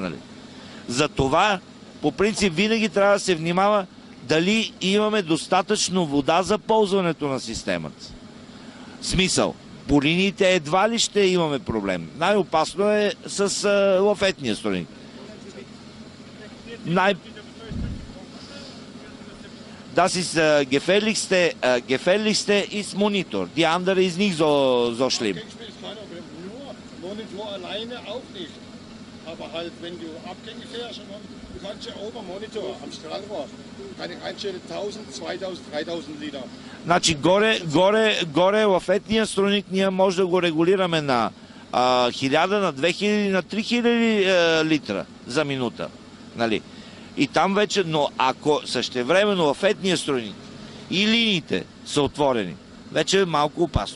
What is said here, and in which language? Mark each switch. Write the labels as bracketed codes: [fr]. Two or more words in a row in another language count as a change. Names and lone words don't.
[bg] Нали? Затова, по принцип, винаги трябва да се внимава дали имаме достатъчно вода за ползването на системата. Смисъл, по линиите едва ли ще имаме проблем. Най-опасно е с лафетния струйник. [de] Das ist gefährlichste ist Monitor. Die andere ist nicht so schlimm. Monitor alleine auch nicht. Aber halt, wenn du Abgänge fährst und Du kannst ja oben am Monitor, am Strahlrohr, kann ich einstellen 1000, 2000, 3000 Liter. [bg] Значи горе в етния струйник ние може да го регулираме на 1000, на 2000, на 3000 литра за минута. Нали? И там вече, но ако същевременно в етния струйник и линиите са отворени, вече е малко опасно.